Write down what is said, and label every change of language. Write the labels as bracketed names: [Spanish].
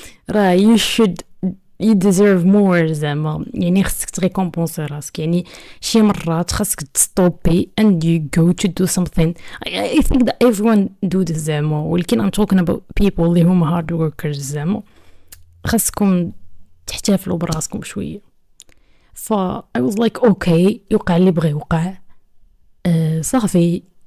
[English] راه you should you deserve more زعما. [Arabic] يعني خصك تريكومبونسي راسك، يعني شي مرات خصك تستوبي [English] and you go to do something. I think that everyone do this [Arabic] زعما، ولكن [English] I'm talking about people [Arabic] اللي هما [English] hard workers [Arabic] زعما. خصكم تحتفلوا براسكم شويه. ف [English] I was like okay، [Arabic] يوقع اللي بغي يوقع، صافي.